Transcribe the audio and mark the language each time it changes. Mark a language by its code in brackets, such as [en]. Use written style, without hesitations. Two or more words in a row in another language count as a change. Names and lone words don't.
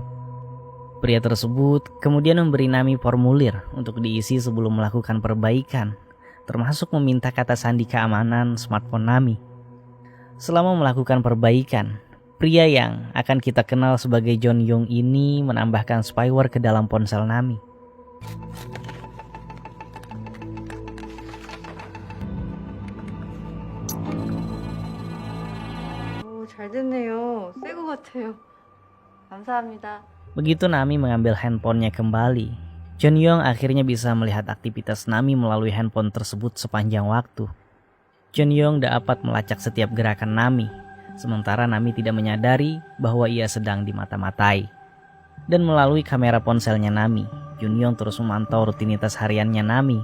[id] Pria tersebut kemudian memberi Nami formulir untuk diisi sebelum melakukan perbaikan, termasuk meminta kata sandi keamanan smartphone Nami. Selama melakukan perbaikan, pria yang akan kita kenal sebagai John Young ini menambahkan spyware ke dalam ponsel Nami. [ko] 잘 됐네요. 새 거 같아요. 감사합니다. [id] Begitu Nami mengambil handphonenya kembali, John Young akhirnya bisa melihat aktivitas Nami melalui handphone tersebut sepanjang waktu. John Young dapat melacak setiap gerakan Nami, sementara Nami tidak menyadari bahwa ia sedang dimata-matai. Dan melalui kamera ponselnya Nami, John Young terus memantau rutinitas hariannya Nami.